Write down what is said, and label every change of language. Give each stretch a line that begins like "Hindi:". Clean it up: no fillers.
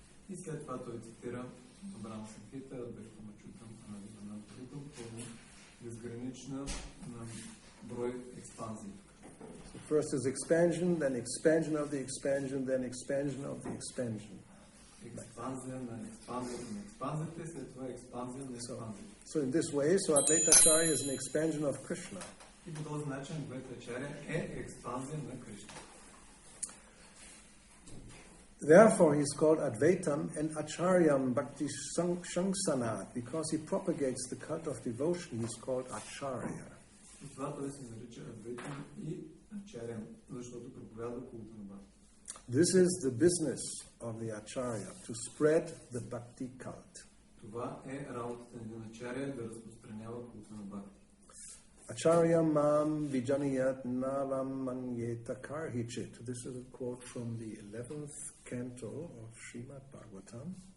Bulgarian: И след това той цитира Брахма Самхита,
Sanskrit: Адвайтам Ачютам Анадим Ананта Рупам,
Bulgarian: пълно безгранична на брой експанзии.
English: So first is expansion, then expansion of the expansion, then expansion of the expansion.
Bulgarian: Експанзия на експанзията на експанзията и след това експанзия на експанзията.
English: So in this way, so Advaita Acharya is an expansion of Krishna.
Bulgarian: И по този начин Адвайта Ачаря е експанзия на Кришна.
English: Therefore, he is called Advaitam and
Sanskrit: Acharyam Bhakti Shanksanat,
English: because he propagates the cult of devotion. He is called Acharya.
Bulgarian: И това той се нарича Адвайтам и Ачарям, защото проповядва култа на Бхакти.
English: This is the business of the Acharya, to spread the Bhakti cult.
Bulgarian: Това е работата на Ачаря, да разпространява култа на Бхакти.
Sanskrit: Acharya mam vijaniyat navam manyeta karhichit.
English: This is a quote from the 11th canto of Srimad Bhagavatam.